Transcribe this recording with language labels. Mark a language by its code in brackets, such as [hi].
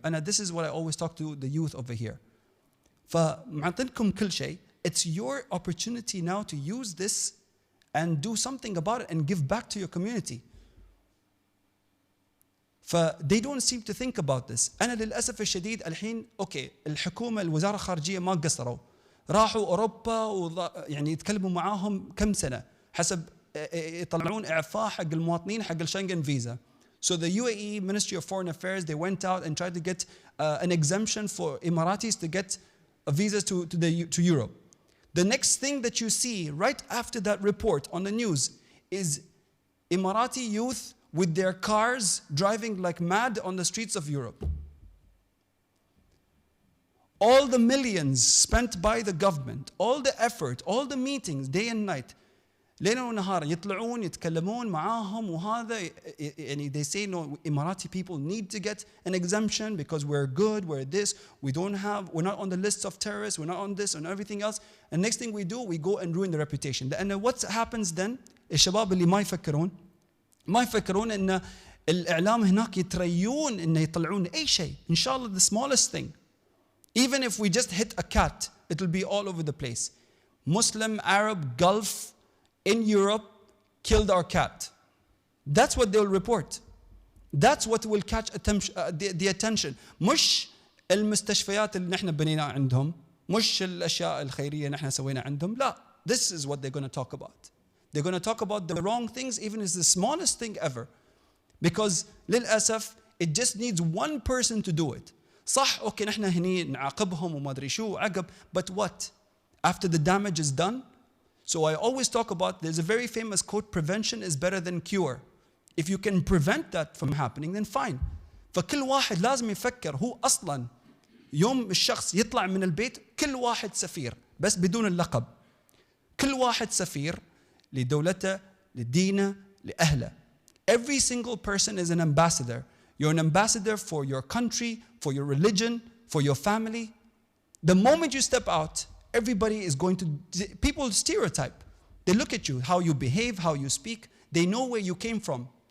[en] And this is what I always talk to the youth over here. [ar] فمعطينكم كل شيء. [en] It's your opportunity now to use this and do something about it and give back to your community. they don't seem to think about this. [ar] أنا للأسف الشديد الحين أوكي الحكومة الوزارة الخارجية ما قصروا، راحوا أوروبا يعني يتكلموا معاهم كم سنة حسب يطلعون إعفاء حق المواطنين حق الشنغن فيزا. [en] So the UAE Ministry of Foreign Affairs, they went out and tried to get an exemption for Emiratis to get visas to Europe. The next thing that you see right after that report on the news is Emirati youth with their cars driving like mad on the streets of Europe. All the millions spent by the government, all the effort, all the meetings, day and night, [ar] ليل ونهار يطلعون يتكلمون معاهم وهذا يعني [en] they say no, Emirati people need to get an exemption because we're good, we're this, we're not on the lists of terrorists, we're not on this and everything else. And next thing we do, we go and ruin the reputation. And what happens then? [ar] الشباب اللي ما يفكرون إن الإعلام هناك يتريون إنه يطلعون أي شيء. إن شاء الله [en] the smallest thing. Even if we just hit a cat, it will be all over the place. Muslim, Arab, Gulf, in Europe, killed our cat. That's what they'll report. That's what will catch the attention. [ar] مش المستشفيات اللي نحن بنيناها عندهم، مش الأشياء الخيرية نحن سوينا عندهم. [en] لا, this is what they're going to talk about. They're going to talk about the wrong things, even if it's the smallest thing ever. Because للأسف, it just needs one person to do it. [ar] صح, okay, نحن هني نعاقبهم وما أدري شو عقب, [en] but what? After the damage is done? So I always talk about, there's a very famous quote, prevention is better than cure. If you can prevent that from happening, then fine. [ar] فكل واحد لازم يفكر هو أصلاً يوم الشخص يطلع من البيت كل واحد سفير بس بدون اللقب. كل واحد سفير لدولته، لدينه، لأهله. [en] Every single person is an ambassador. You're an ambassador for your country, for your religion, for your family. The moment you step out, everybody is going to, people stereotype. They look at you, how you behave, how you speak. They know where you came from.